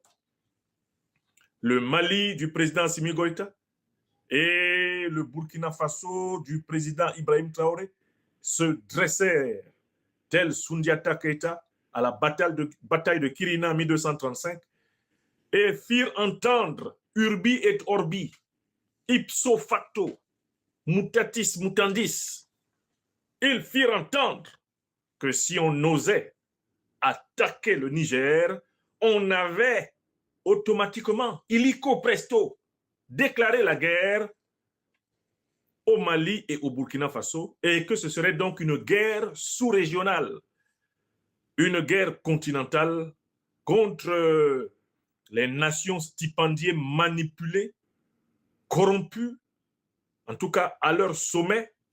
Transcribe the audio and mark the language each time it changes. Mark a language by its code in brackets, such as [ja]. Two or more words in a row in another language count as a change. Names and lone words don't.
[fr] Le Mali du président Assimi Goïta et le Burkina Faso du président Ibrahim Traoré se dressèrent, tel Soundiata Keita, à la bataille de Kirina en 1235 et firent entendre [la] urbi et orbi, ipso facto, mutatis mutandis. [fr] Ils firent entendre que si on osait attaquer le Niger, on avait automatiquement, illico presto, déclaré la guerre au Mali et au Burkina Faso et que ce serait donc une guerre sous-régionale, une guerre continentale contre les nations stipendiées manipulées, corrompues, en tout cas à leur sommet,